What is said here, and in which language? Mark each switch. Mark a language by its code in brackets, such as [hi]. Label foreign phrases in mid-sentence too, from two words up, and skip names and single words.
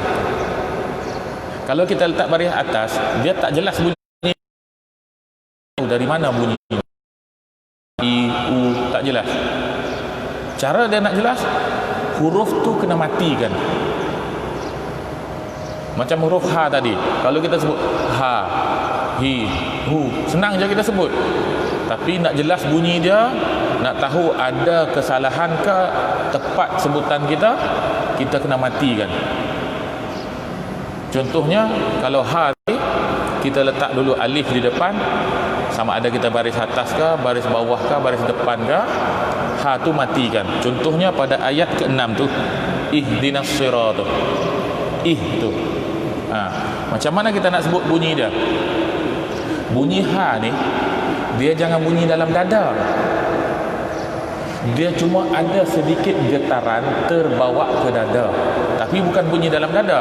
[ms] Kalau kita letak baris atas, dia tak jelas bunyi dari mana bunyi. I, u, tak jelas. Cara dia nak jelas, huruf tu kena matikan. Macam huruf ha tadi. Kalau kita sebut ha, hi, hu, senang je kita sebut. Tapi nak jelas bunyi dia, nak tahu ada kesalahan ke tepat sebutan kita, kita kena matikan. Contohnya kalau ha ni, kita letak dulu alif di depan, sama ada kita baris atas ke, baris bawah ke, baris depan ke, ha tu matikan. Contohnya pada ayat ke-6 tu, [ar] ihdinas sirata. [ms] Tu. Macam mana kita nak sebut bunyi dia? Bunyi ha ni, dia jangan bunyi dalam dada. Dia cuma ada sedikit getaran terbawa ke dada, tapi bukan bunyi dalam dada.